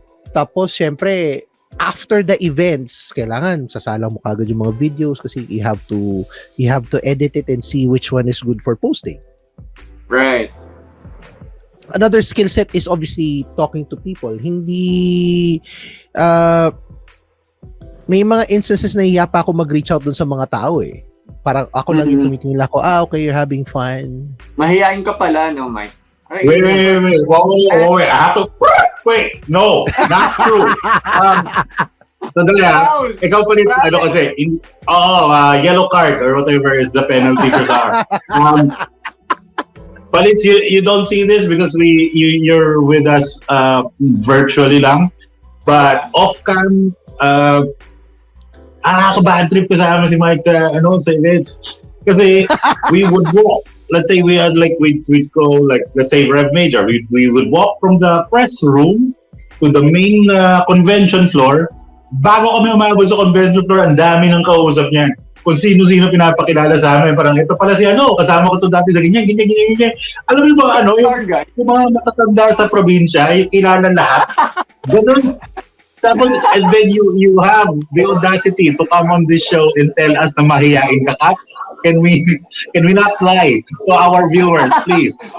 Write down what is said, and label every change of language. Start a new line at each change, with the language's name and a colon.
Filipino: Tapos syempre
English: after the events,
Filipino: kailangan sasalang mo kagad yung mga
English: videos kasi you have to edit it and see which one is good for posting. Right. Another skill set is obviously talking to people.
Filipino: Hindi may mga instances na hiya pa ako mag-reach out dun sa mga tao eh. Parang ako lang yung tumitingin ako,
English: okay, you're having fun.
Filipino: Mahihain ka pala, no, Mike? Right.
English: Wait. I have to... Wait, no, not true.
Filipino: Sandali ikaw pa rin, kasi,
English: yellow card or whatever is the penalty for that. But you don't see this because you're with us virtually lang. But off-cam,
Filipino: nakaka-bad trip kasama si Mike sa events.
English: Kasi we would walk. Let's say we'd go let's say Rev Major. We would walk from the press room to the main convention floor.
Filipino: bago kami umabot sa convention floor, ang dami ng kausap niya. Kung sino-sino pinapakilala sa amin. Parang ito pala si kasama ko to dati na ganyan. Alam mo yung mga yung mga matatanda sa probinsya, yung kilala lahat. Ganun.
English: Tapos, and then you have the audacity to come on this show and tell us
Filipino: na mahihain ka ka.
English: Can we not lie to our viewers, please?